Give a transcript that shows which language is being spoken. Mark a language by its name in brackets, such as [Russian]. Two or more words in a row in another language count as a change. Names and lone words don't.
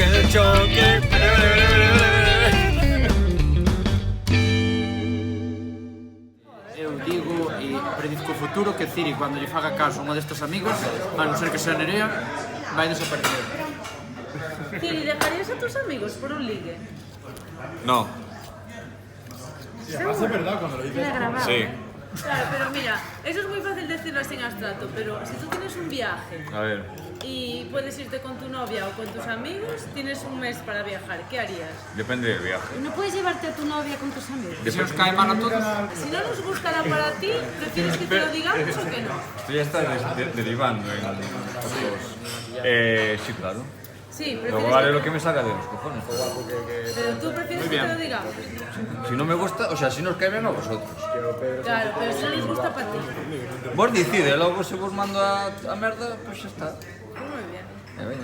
[Galician] choque. Eu digo e predizco o futuro que Ciri, cando lle faga caso a unha destes amigos, a non ser que sea Nerea, vai desaparecer. [Spanish] Ciri, ¿dejarías a tus amigos por un ligue? No. Además es verdad cuando lo dices. Sí. Claro, pero mira, eso es muy fácil decirlo así en abstracto, pero si tú tienes un viaje A ver. y puedes irte con tu novia o con tus amigos, tienes un mes para viajar, ¿qué harías? Depende del viaje. ¿No puedes llevarte a tu novia con tus amigos? Se os cae mal a todos. Si no nos gustará para ti, ¿prefieres que te lo digamos o que no? Esto ya está derivando en otros. Sí, claro. Sí, Luego prefieres vale que... lo que me salga de los cojones. Pero tú prefieres que te lo digamos. Si no me gusta, o sea, si nos cae bien a vosotros. Claro, pero si no nos gusta para ti. [Galician] Vos decide, logo se vos mando a merda, pues xa está. [Spanish] Pues muy bien. [Galician] Veña.